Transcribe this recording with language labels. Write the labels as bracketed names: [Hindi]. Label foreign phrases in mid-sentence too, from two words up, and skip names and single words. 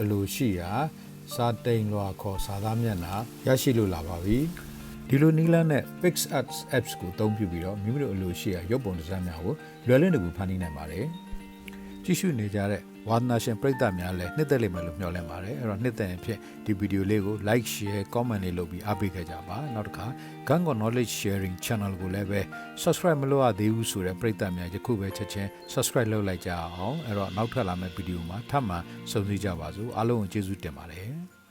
[Burmese] လိုရှိရာစာတိန်လွာခေါ်စာသားမျက်နှာရရှိလို့လာပါပြီဒီလိုနည်းလမ်းနဲ့ PicsArt apps ကိုအ သုံးပြုပြီးတော့မိမိတို့အလိုရှိရာရုပ်ပုံဒီဇိုင်းများကိုလွယ်လင့်တကူဖန်တီးနိုင်ပါတယ်ကြည့်ရှုနေကြတဲ့ဝါသနာရှင်ပရိသတ်များလည်းနှစ်သက်လိမ့်မယ်လို့မျှော်လင့်ပါတယ်အဲ့တော့နှစ်သက်ရင်ဖြစ်ဒီဗီဒီယိုလေးကို [English] like share comment [Burmese] လေးလုပ်ပြီးအားပေးခဲ့ကြပါနောက်တစ်ခါ KantKaw [English] knowledge sharing channel [Burmese] ကိုလည်းပဲ subscribe မလုပ်ရသေးဘူးဆိုတဲ့ပရိသတ်များယခုပဲချက်ချင်း subscribe လုပ်လိုက်ကြအောင်အဲ့တော့နောက်ထပ်လာမယ့်ဗီဒီယိုမှာထပ်မံဆုံစည်းကြပါစို့အားလုံးကိုကျေးဇူးတင်ပါတယ်